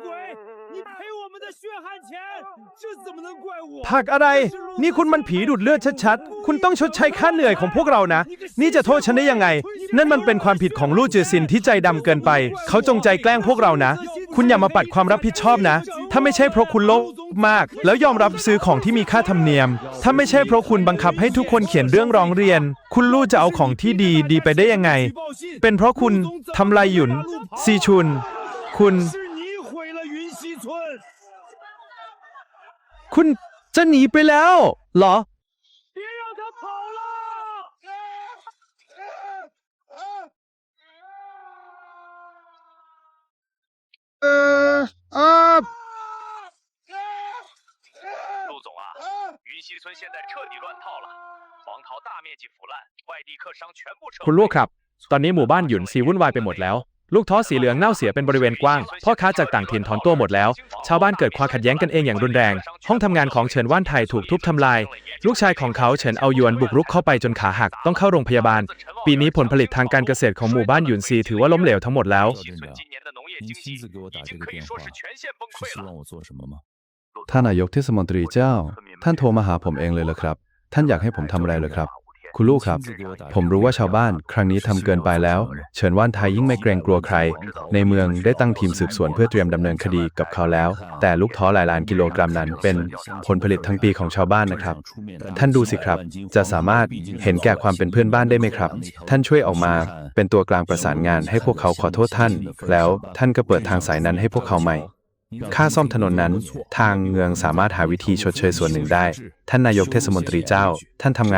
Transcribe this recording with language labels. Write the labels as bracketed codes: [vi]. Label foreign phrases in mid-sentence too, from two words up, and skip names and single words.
[zh] 你赔我们的血汗钱，这怎么能怪我？ [th] ผักอะไร นี่คุณมันผีดูดเลือดชัดๆ คุณต้องชดใช้ค่าเหนื่อยของพวกเรานะ นี่จะโทษฉันได้ยังไง นั่นมันเป็นความผิดของลู่จือซินที่ใจดำเกินไป เขาจงใจแกล้งพวกเรานะ คุณอย่ามาปัดความรับผิดชอบนะ ถ้าไม่ใช่เพราะคุณโลภมาก แล้วยอมรับซื้อของที่มีค่าธรรมเนียม ถ้าไม่ใช่เพราะคุณบังคับให้ทุกคนเขียนเรื่องร้องเรียน คุณลู่จะเอาของที่ดีไปได้ยังไง เป็นเพราะคุณทำลายหยุน ซีชุน คุณ คุณจะหนีไปแล้วเหรอ [zh] 陆总啊，云溪村现在彻底乱套了，黄桃大面积腐烂，外地客商全部撤 [th] คุณลูกครับ ตอนนี้หมู่บ้านหยุนซีวุ่นวายไปหมดแล้ว ลูกท้อสีเหลืองเน่าเสียเป็นบริเวณกว้าง พ่อค้าจากต่างถิ่นถอนตัวหมดแล้ว ชาวบ้านเกิดความขัดแย้งกันเองอย่างรุนแรง ห้องทำงานของเฉินว่านไทยถูกทุบทำลาย ลูกชายของเขาเฉินเอาหยวนบุกรุกเข้าไปจนขาหักต้องเข้าโรงพยาบาล ปีนี้ผลผลิตทางการเกษตรของหมู่บ้านหยุนซีถือว่าล้มเหลวทั้งหมดแล้ว [zh] 您亲自给我打这个电话，是希望我做什么吗？ [th] ท่านนายกเทศมนตรีเจ้า ท่านโทรมาหาผมเองเลยเหรอครับ ท่านอยากให้ผมทำอะไรเหรอครับ คุณลูกครับ ผมรู้ว่าชาวบ้านครั้งนี้ทำเกินไปแล้ว เฉินว่านไทยยิ่งไม่เกรงกลัวใคร ในเมืองได้ตั้งทีมสืบสวนเพื่อเตรียมดำเนินคดีกับเขาแล้ว แต่ลูกท้อหลายล้านกิโลกรัมนั้นเป็นผลผลิตทั้งปีของชาวบ้านนะครับ ท่านดูสิครับ จะสามารถเห็นแก่ความเป็นเพื่อนบ้านได้ไหมครับ ท่านช่วยออกมาเป็นตัวกลางประสานงานให้พวกเขาขอโทษท่าน แล้วท่านก็เปิดทางสายนั้นให้พวกเขาใหม่ ค่าซ่อมถนนนั้นทางเมืองสามารถหาวิธีชดเชยส่วนหนึ่งได้ ท่านนายกเทศมนตรีเจ้า ท่านทำงาน